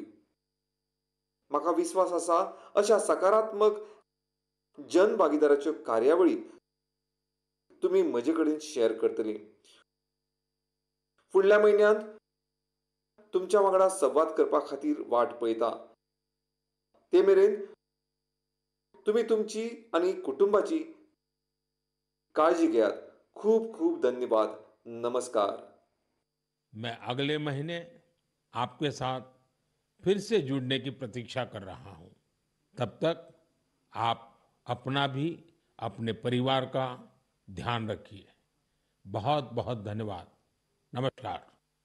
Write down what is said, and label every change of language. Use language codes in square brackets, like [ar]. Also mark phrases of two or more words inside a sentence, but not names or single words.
[kok] म्हाका विश्वास आसा अशा सकारात्मक जनभागीदाराच्यो कार्यावळी तुमी म्हजे कडेन शेअर करतली. फुडल्या म्हयन्यांत तुमच्या वांगडा संवाद करपा खातीर वाट पळयतां. ते मेरेन तुम्ही तुमची आणि कुटुंबाची काळजी घेयात. खूब खूब धन्यवाद. नमस्कार. [hi] मैं अगले महीने आपके साथ फिर से जुड़ने की प्रतीक्षा कर रहा हूं. तब तक आप अपना भी, अपने परिवार का ध्यान रखिए. बहुत बहुत धन्यवाद. नमस्कार.